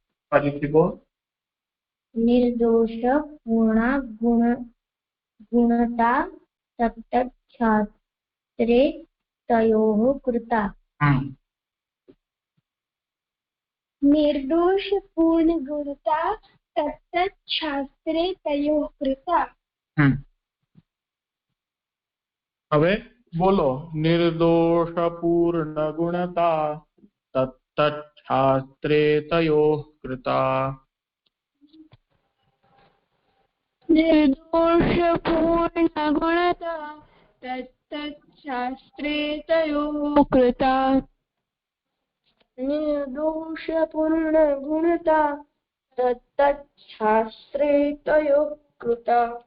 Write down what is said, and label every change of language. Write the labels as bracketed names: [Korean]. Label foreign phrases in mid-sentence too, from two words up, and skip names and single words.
[Sanskrit] निर्दोष पूर्ण गुणता तत्तत् शास्त्रे तयोः कृता. निर्दोष पूर्ण गुणता तत्तत् शास्त्रे तयोः कृता. [Gujarati] હવે બોલો. [Sanskrit] નિર્દોષ પૂર્ણ ગુણતા તત્તत् શાસ્ત્રે તયોઃ કૃતા. निर्दोष पूर्ण गुणता तत्तत् शास्त्रे तयोः कृता. निर्दोष पूर्ण गुणता तत्तत् शास्त्रे तयोः कृता.